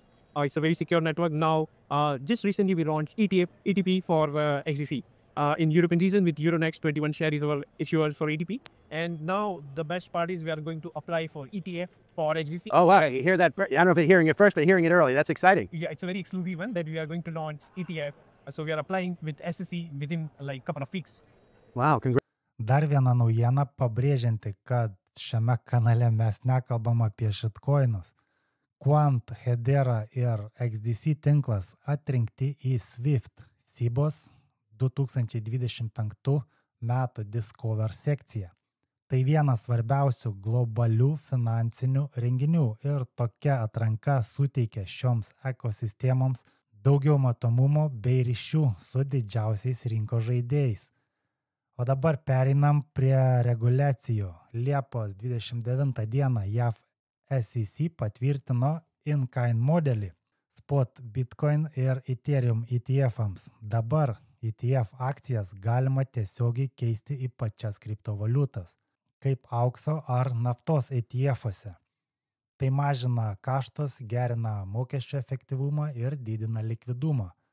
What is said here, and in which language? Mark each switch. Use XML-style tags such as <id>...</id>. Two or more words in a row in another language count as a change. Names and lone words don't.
<en>It's a very secure network now. Just recently we launched ETP for XDC in European region with Euronext 21 share is our issuers for ETP. And now the best part is we are going to apply for ETF for XDC. Oh wow, I hear that. I don't know if you're hearing it first, but hearing it early, that's exciting. Yeah, it's a very exclusive one that we are going to launch ETF. So we are applying with SEC within a couple of weeks. Wow, congrats.</en> <lt>Dar viena naujiena pabrėžianti, kad šiame kanale mes nekalbam apie shitcoinus. Quant, Hedera ir XDC tinklas atrinkti į SWIFT SIBOS 2025 metų Discover sekciją. Tai vienas svarbiausių globalių finansinių renginių ir tokia atranka suteikia šioms ekosistemoms daugiau matomumo bei ryšių su didžiausiais rinkos žaidėjais. O dabar pereinam prie reguliacijų. Liepos 29 dieną JAV SEC patvirtino in-kind modelį Spot Bitcoin ir Ethereum ETF-ams. Dabar ETF akcijas galima tiesiogiai keisti į pačias kriptovaliutas, kaip aukso ar naftos ETF-uose. Tai mažina kaštus, gerina mokesčio efektyvumą ir didina likvidumą.</lt>